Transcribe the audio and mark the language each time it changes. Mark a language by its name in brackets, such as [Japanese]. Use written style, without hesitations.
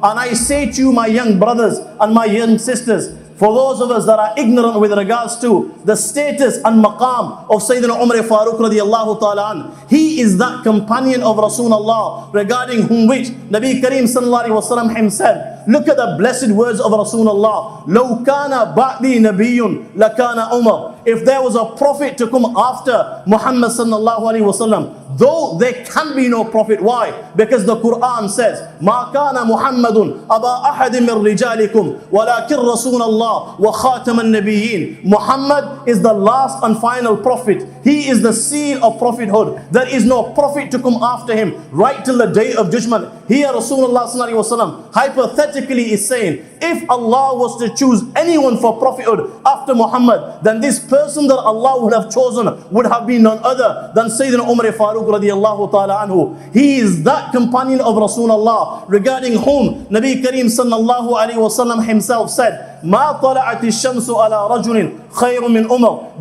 [English] And I say to you, my young brothers and my young sisters, for those of us that are ignorant with regards to the status and maqam of Sayyidina Umar Farooq radiallahu ta'ala an, he is that companion of Rasulullah regarding whom which Nabi Kareem sallallahu alayhi wa sallam himself, look at the blessed words of Rasulullah, [Arabic] لَوْ كَانَ بَعْدِي نَبِيٌّ لَكَانَ [English] Umar. If there was a prophet to come after Muhammad sallallahu alayhi wa sallam, though there can be no prophet. Why? Because the Quran says, [Arabic] مَا كَانَ مُحَمَّدٌ أَبَا أَحَدٍ مِّن رِجَالِكُمْ وَلَكِنْ رَسُولَ اللَّهِ وَخَاتَمَ النَّبِيِّينَ. [English] Muhammad is the last and final prophet. He is the seal of prophethood. There is no prophet to come after him right till the day of judgment. Here Rasulullah sallallahu alaihi wasallam hypothetically is saying, if Allah was to choose anyone for prophethood after Muhammad, then this person that Allah would have chosen would have been none other than Sayyidina Umar Farooq radiallahu ta'ala anhu. He is that companion of Rasulullah regarding whom Nabi Kareem sallallahu alaihi wasallam himself said, [Arabic] ما طلعت الشمس على رجل خير من عمر.